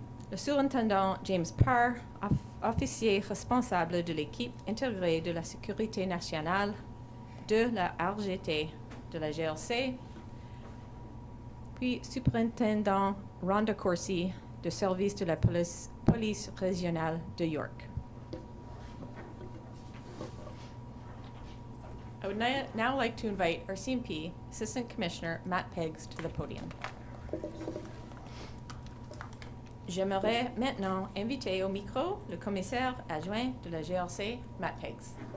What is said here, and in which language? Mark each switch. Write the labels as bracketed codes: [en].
[fr] le surintendant James Parr, officier responsable de l'équipe intégrée de la sécurité nationale de la RGT de la GRC, puis superintendant Rhonda Corsi du service de la police régionale de York. [en] I would now like to invite RCMP Assistant Commissioner Matt Peggs to the podium. [fr] J'aimerais maintenant inviter au micro le commissaire adjoint de la GRC, Matt Peggs.